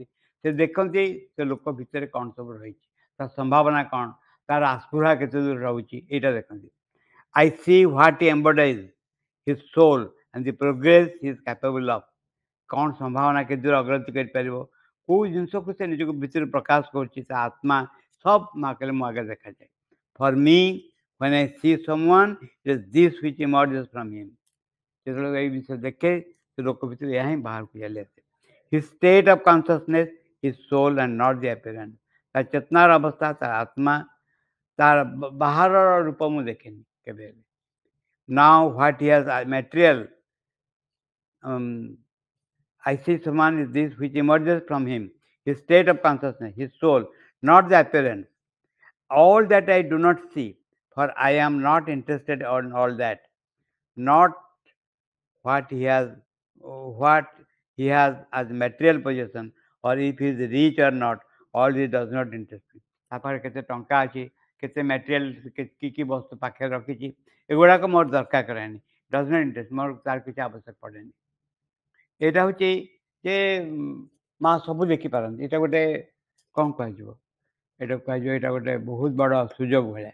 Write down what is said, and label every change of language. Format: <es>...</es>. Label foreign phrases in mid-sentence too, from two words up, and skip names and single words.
<or>ସେ ଦେଖନ୍ତି ସେ ଲୋକ ଭିତରେ କ'ଣ ସବୁ ରହିଛି, ତା ସମ୍ଭାବନା କ'ଣ, ତାର ଆସ୍ପୃହା କେତେ ଦୂର ରହୁଛି ଏଇଟା ଦେଖନ୍ତି.</or> <en>I see what he embodies, his soul and the progress he is capable of.</en> <or>କ'ଣ ସମ୍ଭାବନା କେତେ ଦୂର ଅଗ୍ରଗତି କରିପାରିବ, କେଉଁ ଜିନିଷକୁ ସେ ନିଜକୁ ଭିତରେ ପ୍ରକାଶ କରୁଛି, ତା ଆତ୍ମା ସବ ମା କହିଲେ ମୋ ଆଗରେ ଦେଖାଯାଏ.</or> <en>For me, when I see someone, it is this which emerges from him.</en> <or>ଯେତେବେଳେ ଏଇ ବିଷୟ ଦେଖେ ସେ ଲୋକ ଭିତରେ ଏହା ହିଁ ବାହାରକୁ ଚାଲି ଆସେ.</or> <en>His state of consciousness, his soul and not the appearance.</en> <or>ତା ଚେତନାର ଅବସ୍ଥା, ତା ଆତ୍ମା, ତାର ବାହାରର ରୂପ ମୁଁ ଦେଖେନି କେବେ ହେଲେ.</or> <en>Now what he has material, I see someone is this which emerges from him, his state of consciousness, his soul, not the appearance. All that I do not see, for I am not interested in all that. Not what he has as material possession, or if he is rich or not, all this does not interest me.</en> <or>ତାପରେ କେତେ ଟଙ୍କା ଅଛି, କେତେ ମ୍ୟାଟେରିଆଲ କି ବସ୍ତୁ ପାଖରେ ରଖିଛି, ଏଗୁଡ଼ାକ ମୋର ଦରକାର କରେନି.</or> <en>does not interest,</en> <or>ମୋର ତାର କିଛି ଆବଶ୍ୟକ ପଡ଼େନି. ଏଇଟା ହେଉଛି ଯେ ମା ସବୁ ଦେଖିପାରନ୍ତି. ଏଇଟା ଗୋଟେ କ'ଣ କୁହାଯିବ, ଏଇଟା କୁହାଯିବ ଏଇଟା ଗୋଟେ ବହୁତ ବଡ଼ ସୁଯୋଗ ଭଳିଆ.</or>